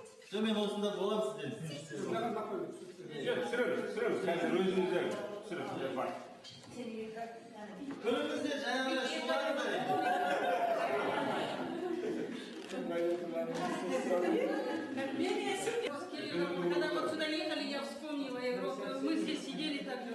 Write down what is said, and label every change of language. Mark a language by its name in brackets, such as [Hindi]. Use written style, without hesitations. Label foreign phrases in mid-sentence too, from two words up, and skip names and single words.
[Kazakh] Мен осында болам сізден. Сүріңіз, қазір өзіңіздер сүріңіз, бар. Күнімізде жаңағы шулары бар еді. [Russian] Когда вот сюда ехали, я вспомнила Европу. Мы здесь сидели так же.